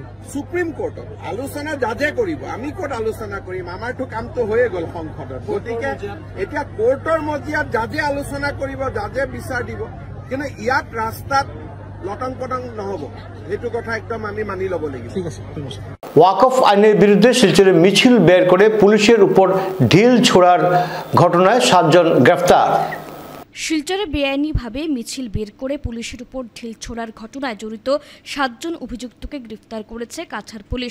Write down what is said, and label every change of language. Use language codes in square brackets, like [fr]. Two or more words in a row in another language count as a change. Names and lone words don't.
[as] সুপ্ৰিম কোৰ্টত আলোচনা জাজে কৰিব, আমি ক'ত আলোচনা কৰিম? আমাৰতো কামটো হৈয়ে গ'ল সংসদত। গতিকে এতিয়া কোৰ্টৰ মজিয়াত জাজে আলোচনা কৰিব, জাজে বিচাৰ দিব, কিন্তু ইয়াত ৰাস্তাত লটং পটং নহ'ব। সেইটো কথা একদম আমি মানি ল'ব লাগিব। ঠিক আছে। [bn] ওয়াকফ আইনের বিরুদ্ধে শিলচরে মিছিল বের করে পুলিশের উপর ঢিল ছোড়ার ঘটনায় 7 জন গ্রেফতার। শিলচরে বেআইনিভাবে মিছিল বের করে পুলিশের উপর ঢিল ছোড়ার ঘটনায় জড়িত 7 জন অভিযুক্তকে গ্রেফতার করেছে কাছাড় পুলিশ।